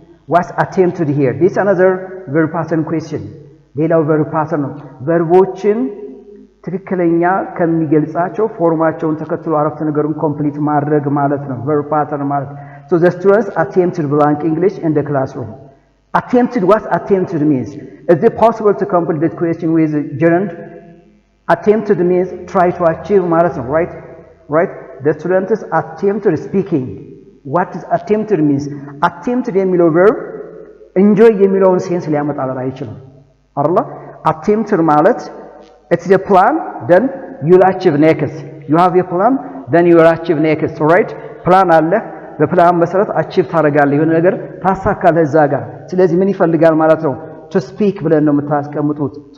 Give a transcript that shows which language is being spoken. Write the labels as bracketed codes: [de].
[en] What's attempted here? This is another verb pattern question. [am] ሌላው verb pattern ነው። verboችን ትክክለኛ ከሚገልጻቸው ፎርማቸውን ተከትሎ አረፍተ ነገሩን ኮምፕሊት ማድረግ ማለት ነው verb pattern ማለት። [en] So the students attempted blank English in the classroom. Attempted, what attempted means? Is it possible to complete that question with gerund? Attempted means try to achieve ማለት ነው, right? Right? The students attempted speaking. What is attempted means? [am] Attempted የሚለው verb enjoy የሚለውን ሴንስ ሊያመጣልን አይችልም አይደል? [en] Attempted ማለት it's a plan, then you'll achieve next. You have a plan, then you will achieve next, right? [am] ፕላን አለ በፕላን መሰረት አቺቭ ታደርጋለህ የሆነ ነገር ታሳካለህ እዛ ጋር ስለዚህ ምን ይፈልጋል ማለት ነው to speak ብለን ነው የምታስቀምጡት